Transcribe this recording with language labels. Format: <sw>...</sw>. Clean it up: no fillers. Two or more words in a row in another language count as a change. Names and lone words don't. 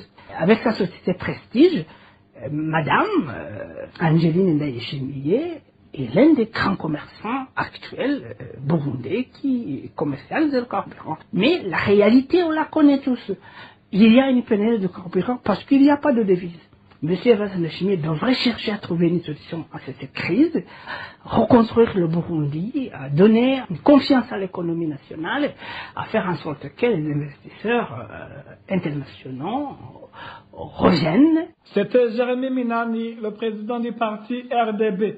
<fr>Avec sa société Prestige, Madame Angeline Ndayishimiye est l'un des grands commerçants actuels burundais qui commercialisent le carburant. Mais la réalité, on la connaît tous. Il y a une pénurie de carburant parce qu'il n'y a pas de devise. M. Evariste Ndayishimiye devrait chercher à trouver une solution à cette crise, reconstruire le Burundi, à donner une confiance à l'économie nationale, à faire en sorte que les investisseurs internationaux reviennent. C'était Jérémy Minani, le président du parti RDB.</fr>